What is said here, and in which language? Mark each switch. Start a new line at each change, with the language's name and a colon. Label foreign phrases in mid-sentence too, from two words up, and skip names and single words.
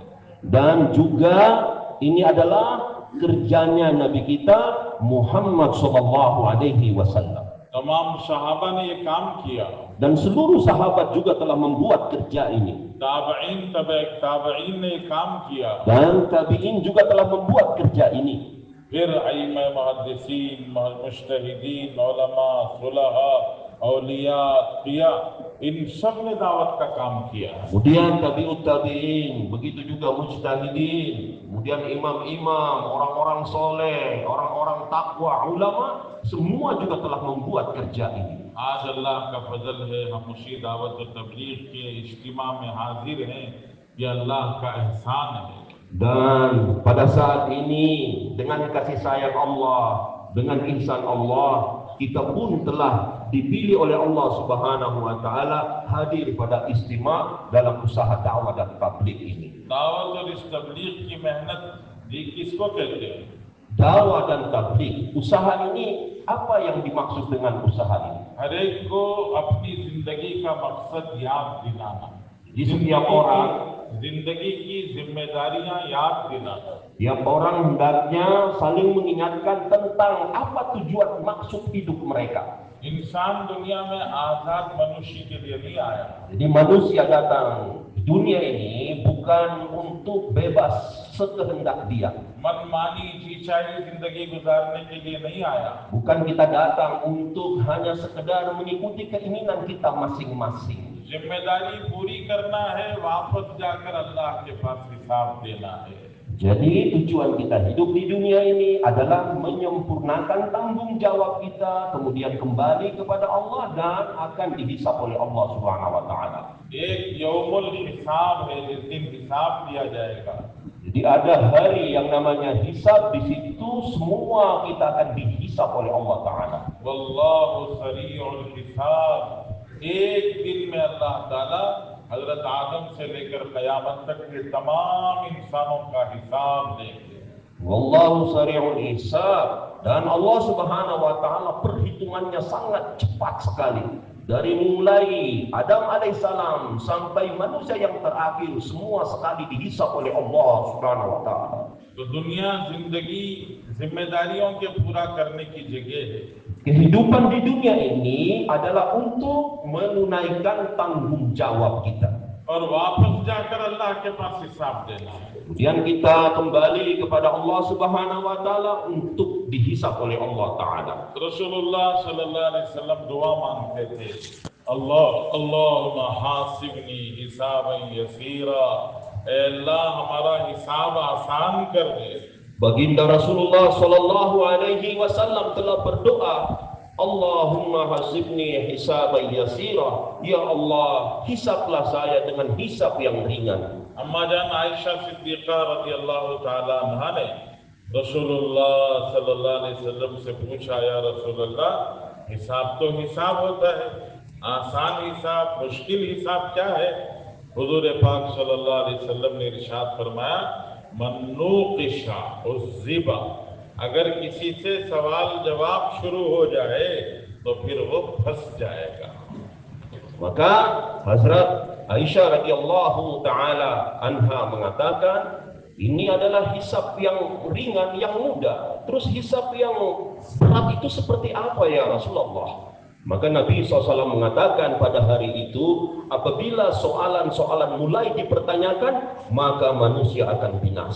Indonesian: Dan juga ini adalah kerjanya Nabi kita Muhammad
Arabic: صلى الله عليه وسلم.
Hindi: तमाम सहाबा ने ये काम किया.
Indonesian: Dan seluruh sahabat juga telah membuat kerja ini.
Hindi: ताबईन ताबईन ने ये काम किया.
Indonesian: Dan tabi'in juga telah membuat kerja ini.
Hindi: फिर अइम्मा मुहद्दिसीन, मुज्तहिदीन, उलमा, सुलहा, औलिया, अत्किया, इन सब ने दावत का काम किया.
Indonesian: Kemudian tabi'ut tabi'in, begitu juga mujtahidin, kemudian imam-imam, orang-orang soleh, orang-orang takwa, ulama, semua juga telah membuat kerja ini.
Hindi: आज अल्लाह का फजल है हम उसी दावत और तबलीग के इज्तिमा में हाजिर हैं. ये अल्लाह का एहसान है.
Indonesian: Dan pada saat ini dengan kasih sayang Allah, dengan ihsan Allah, kita pun telah dipilih oleh Allah
Arabic: سبحانه وتعالى
Indonesian: hadir pada istima dalam usaha dakwah dan tabligh ini.
Hindi: दावत और इस तबलीग की मेहनत ये किसको कहते हैं?
Indonesian: Dakwah dan tabligh, usaha ini, apa yang dimaksud dengan usaha ini?
Hindi: हर एक को अपनी जिंदगी का मकसद याद दिलाना.
Indonesian: Di setiap orang,
Hindi: जिंदगी की जिम्मेदारियां याद दिलाना.
Indonesian: tiap orang hendaknya saling mengingatkan tentang apa tujuan maksud hidup mereka.
Hindi: इंसान दुनिया में आजाद मनुष्य के लिए नहीं आया.
Indonesian: Jadi manusia datang di dunia ini bukan untuk bebas sekehendak dia.
Hindi: मनमानी जीचाई जिंदगी गुजारने के लिए नहीं आया.
Indonesian: Bukan kita datang untuk hanya sekedar mengikuti keinginan kita masing-masing.
Hindi: जिम्मेदारी पूरी करना है, वापस जाकर अल्लाह के पास हिसाब देना है.
Indonesian: Jadi tujuan kita hidup di dunia ini adalah menyempurnakan tanggung jawab kita, kemudian kembali kepada Allah dan akan dihisab oleh Allah
Arabic: سبحانه وتعالى.
Hindi: एक यौमुल हिसाब है, जिस दिन हिसाब दिया जाएगा.
Indonesian: Jadi ada hari yang namanya hisab, di situ semua kita akan dihisab oleh
Arabic: الله تعالى. والله سريع الحساب.
Hindi: एक दिन में
Arabic: الله تعالى
Hindi: हजरत आदम से लेकर कयामत तक के तमाम इंसानों का हिसाब लेंगे.
Arabic: والله سريع الحساب,
Indonesian: dan Allah
Arabic: سبحانه وتعالى
Indonesian: perhitungannya sangat cepat sekali. Dari mulai Adam alaihissalam sampai manusia yang terakhir, semua sekali dihisab oleh Allah
Arabic: سبحانه وتعالى.
Hindi: तो दुनिया जिंदगी जिम्मेदारियों के पूरा करने की जगह है.
Indonesian: Kehidupan di dunia ini adalah untuk menunaikan tanggung jawab kita.
Hindi: और वापस जाकर अल्लाह के पास हिसाब देना है.
Indonesian: Kemudian kita kembali kepada Allah
Arabic: سبحانه وتعالى
Indonesian: untuk dihisab oleh
Arabic: الله تعالى.
Hindi: रसूलुल्लाह
Arabic: صلى الله عليه وسلم
Hindi: दुआ मांगते थे.
Arabic: الله اللهم حاسبني حسابا يسيرا.
Hindi: ऐ अल्लाह हमारा हिसाब आसान कर दे.
Indonesian: Baginda Rasulullah
Arabic: صلى الله عليه وسلم
Indonesian: telah berdoa,
Arabic: اللهم حاسبني حسابا يسيرا.
Indonesian: Ya Allah, hisablah saya dengan hisab yang ringan.
Hindi: अम्मा जान आयशा सिद्दीका
Arabic: رضي الله تعالى عنها
Hindi: ने रसूलुल्लाह
Arabic: صلى الله عليه وسلم
Hindi: से पूछा,
Arabic: يا رسول الله,
Hindi: हिसाब तो हिसाब होता है, आसान हिसाब, मुश्किल हिसाब क्या है? हुजूर पाक
Arabic: صلى الله عليه وسلم
Hindi: ने इरशाद फरमाया,
Arabic: من نوقش عذب,
Hindi: अगर किसी से सवाल जवाब शुरू हो जाए तो फिर वो फंस जाएगा।
Indonesian: Maka Hazrat Aisyah
Arabic: رضي الله تعالى عنها
Indonesian: mengatakan, ini adalah hisab yang ringan, yang mudah. Terus hisab yang berat itu seperti apa
Arabic: يا رسول الله?
Indonesian: Maka Nabi SAW mengatakan pada hari itu, apabila soalan-soalan mulai dipertanyakan, maka manusia akan binasa.